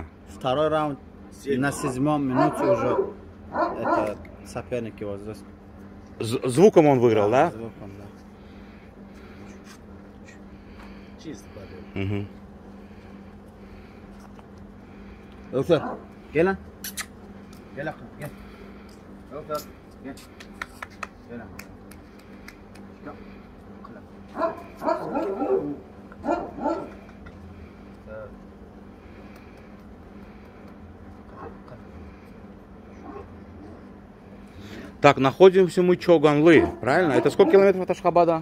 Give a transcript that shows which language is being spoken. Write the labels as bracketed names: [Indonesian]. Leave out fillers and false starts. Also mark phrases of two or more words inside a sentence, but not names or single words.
[Russian] Второй раунд на 7-м минуте уже это соперник его здесь. Звуком он выиграл, да? Звуком, да. Чисто победа. Угу. Доктор, [Turkish] gel lan. Gel akşam, gel. Doktor, gel. Gel lan. Gel. [Russian] Так, находимся мы Чоганлы, правильно? Это сколько километров от Ашхабада?